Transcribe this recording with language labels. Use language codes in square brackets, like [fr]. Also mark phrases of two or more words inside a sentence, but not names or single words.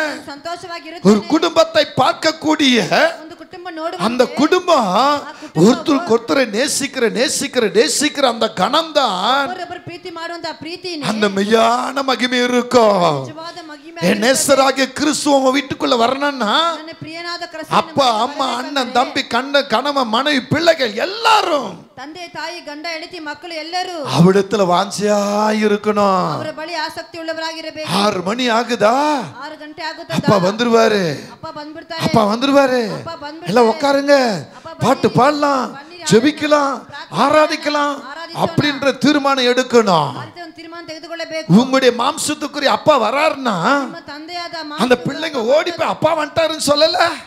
[ta] ஒரு குடும்பத்தை பார்க்கக்கூடிய அந்த குடும்பம் ஒருத்தருக்கு ஒருத்தரை நேசிக்கிற அந்த கணம் தான் அந்த மெய்யான மகிமை இருக்கும். என் நேசராகிய கிறிஸ்து உங்க வீட்டுக்குள்ள வரணும்னா அப்பா அம்மா அண்ணன் தம்பி கணவன் மனைவி பிள்ளைகள் எல்லாரும் [kn] ತಂದೆ ತಾಯಿ ಗಂಡ ಹೆಂಡತಿ ಮಕ್ಕಳು ಎಲ್ಲರೂ [ta] அவரிடத்துல வாஞ்சையா இருக்கணும். [kn] ಅವರ ಬಳಿ ಆಸಕ್ತಿ ಉಳ್ಳವರಾಗಿರಬೇಕು. [ta] 6 மணி ஆகுதா, [kn] 6 ಗಂಟೆ ಆಗುತ್ತಾ, [ta] அப்பா வந்துருவாரு, அப்பா வந்துருவாரு, எல்லாம் உட்காருங்க, பாட்டு பாடலாம், ஜெபிக்கலாம், ஆராதிக்கலாம் அப்படின்ற தீர்மானம் எடுக்கணும். உங்களுடைய மாம்சத்துக்குரிய அப்பா வராருன்னா அந்த பிள்ளைங்க ஓடி போய் அப்பா வந்துட்டாருன்னு சொல்லல.